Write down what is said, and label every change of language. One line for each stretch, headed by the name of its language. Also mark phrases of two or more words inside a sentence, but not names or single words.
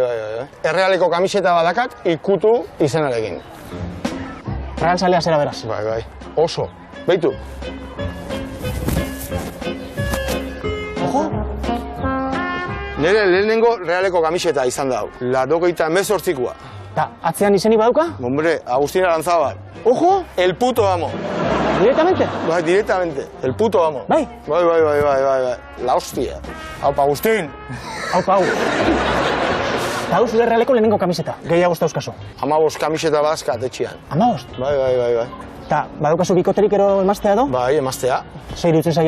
Basque: Errealeko kamiseta badakat, ikutu izenarekin. Real zalea zera beraz? Bai. Oso. Beitu. Ojo? Nire lehenengo realeko kamiseta izan dau. 98koa. Ta, atzean izeni badauka? Hombre, Agustín Aranzábal. Ojo?
Spanish: El puto amo. Directamente? Bai, directamente. El puto amo.
Basque: Bai? Bai.
Spanish: La hostia.
Basque: Aupa, Agustín. Hau. Eta hau zure realeko lehenengo kamiseta, gehiago ez dauzkazu. 15 kamiseta bazkat etxian. 15? Bai. Eta badaukazu bikoterik ero emaztea edo? Bai, emaztea. Zer iruditzen zaio?